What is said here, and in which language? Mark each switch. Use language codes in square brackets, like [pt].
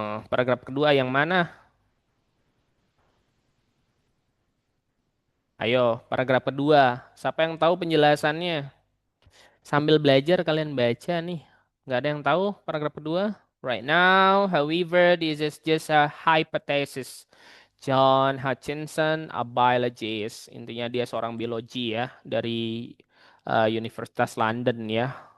[id] Paragraf kedua yang mana? Ayo, paragraf kedua. Siapa yang tahu penjelasannya? Sambil belajar kalian baca nih. Nggak ada yang tahu paragraf kedua? [en] Right now, however, this is just a hypothesis. John Hutchinson, a biologist. [id] Intinya dia seorang biologi ya dari Universitas London ya.